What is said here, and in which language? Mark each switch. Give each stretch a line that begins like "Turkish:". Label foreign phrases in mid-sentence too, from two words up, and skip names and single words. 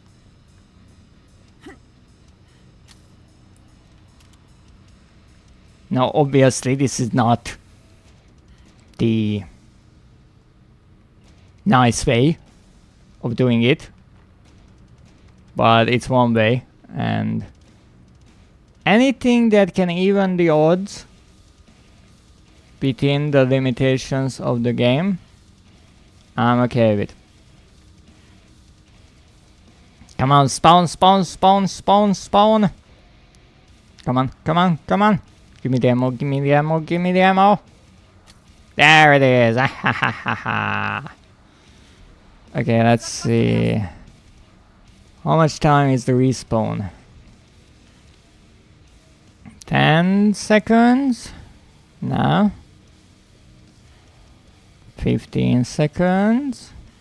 English: Now, obviously, this is not the nice way of doing it, but it's one way, and anything that can even the odds within the limitations of the game, I'm okay with. Come on, spawn, spawn, spawn, spawn, spawn. Come on, come on, come on. Give me the ammo, give me the ammo, give me the ammo. There it is. Ah, ha, ha, ha, ha. Okay, let's see. How much time is the respawn? 10 seconds? No. 15 seconds?